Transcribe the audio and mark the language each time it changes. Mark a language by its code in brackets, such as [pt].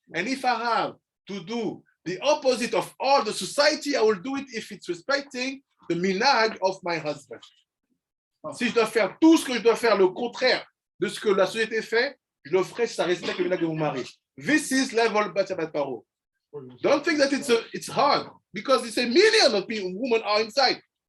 [en] And if I have to do the opposite of all the society, I will do it if it's respecting the minhag of my husband. [fr] Si je dois faire tout ce que je dois faire, le contraire de ce que la société fait, je le ferai si ça respecte le minhag de mon mari. [en] This is level Batya Bat Paro. Don't think that it's hard because it's a million of people, women are inside.